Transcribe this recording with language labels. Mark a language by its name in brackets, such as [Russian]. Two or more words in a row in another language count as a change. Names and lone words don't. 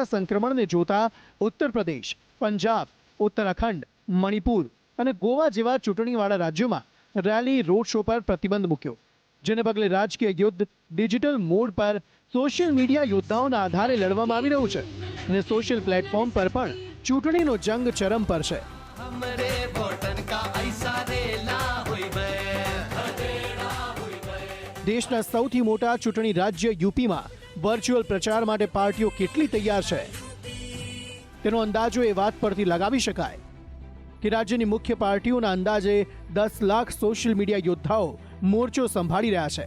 [Gujarati] સંક્રમણને જોતા ઉત્તર પ્રદેશ, પંજાબ, ઉત્તરાખંડ, મણિપુર અને ગોવા જેવા ચૂંટણીવાળા રાજ્યોમાં રેલી, [English] road show [Gujarati] પર પ્રતિબંધ મૂક્યો, જેને પગલે રાજકીય યુદ્ધ [English] digital mode [Gujarati] પર [English] social media [Gujarati] યોદ્ધાઓના આધારે લડવામાં આવી રહ્યું છે અને [English] social platform [Gujarati] પર પણ ચૂંટણીનો જંગ ચરમ પર છે. [Bhojpuri] हमरे वोटन का ऐसा रेला हुई मैं [Gujarati] દેશના સૌથી મોટા ચૂંટણી રાજ્ય યુપીમાં વર્ચ્યુઅલ પ્રચાર માટે પાર્ટીઓ કેટલી તૈયાર છે તેનો અંદાજો એ વાત પરથી લગાવી શકાય કે રાજ્યની મુખ્ય પાર્ટીઓના અંદાજે 10 લાખ [English] social media [Gujarati] યોદ્ધાઓ મોરચો સંભાળી રહ્યા છે.